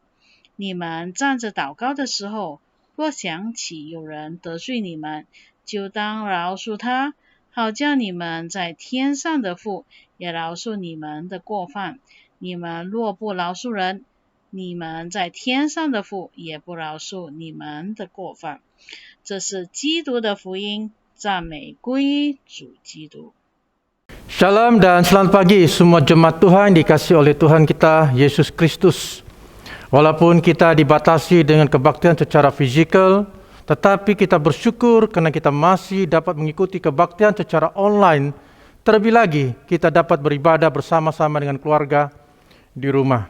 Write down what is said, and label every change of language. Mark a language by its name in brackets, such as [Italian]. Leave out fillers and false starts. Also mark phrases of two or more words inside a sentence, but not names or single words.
[Chinese] 你们站着祷告的时候，若想起有人得罪你们，就当饶恕他，好叫你们在天上的父也饶恕你们的过犯。你们若不饶恕人，你们在天上的父也不饶恕你们的过犯。这是基督的福音，赞美归主基督。 [Indonesian] Shalom dan selamat pagi semua jemaat Tuhan dikasihi oleh Tuhan kita Yesus Kristus. Walaupun kita dibatasi dengan kebaktian secara fizikal, tetapi kita bersyukur karena kita masih dapat mengikuti kebaktian secara online. Terlebih lagi, kita dapat beribadah bersama-sama dengan keluarga di rumah.